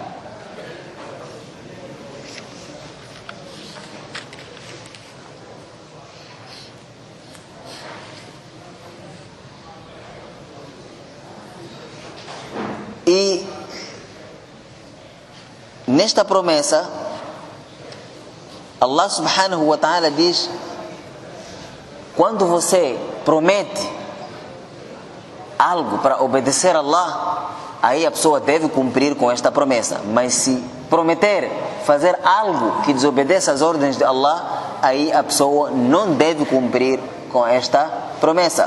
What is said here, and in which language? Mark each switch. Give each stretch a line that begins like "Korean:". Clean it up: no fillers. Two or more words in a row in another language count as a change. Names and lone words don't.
Portuguese: E nesta promessa, Allah
Arabic: سبحانه وتعالى
Portuguese: diz: quando você promete algo para obedecer a Allah, aí a pessoa deve cumprir com esta promessa. Mas se prometer fazer algo que desobedeça às ordens de Allah, aí a pessoa não deve cumprir com esta promessa.